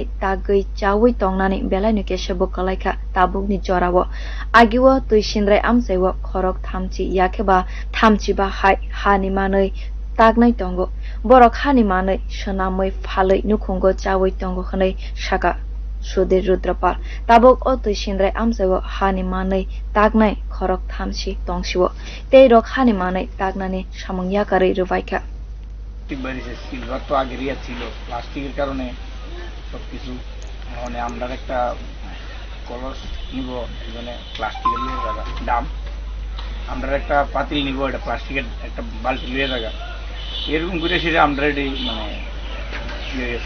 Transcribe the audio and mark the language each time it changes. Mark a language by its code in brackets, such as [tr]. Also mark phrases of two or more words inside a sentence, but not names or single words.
[trp] tagui chawi tongnani belai kesebo kalaika tabuk ni jorawo agiwo tui sindrai amjaiwo khorok thamchi yakeba thamchi ba hai hani manai taknai tongo borok hani manai swnamui phalui nukhungo chawi tongo khanai saka sudir rudrapal tabuk o tui sindrai amjaiwo hani manai taknai khorok thamchi tongsiwo tei rok hani manai taknani samung yakari rubaikha [bn] সিলভার তো আগেরই ছিল প্লাস্টিকের কারণে সবকিছু মানে আমরা একটা কলস নিব মানে প্লাস্টিকের লিয়ে জায়গা দাম আমরা একটা পাতিল নিব এটা প্লাস্টিকের একটা বালতি লিয়ে জায়গা এরকম করে সেটা আমরা মানে ইয়ে গেছে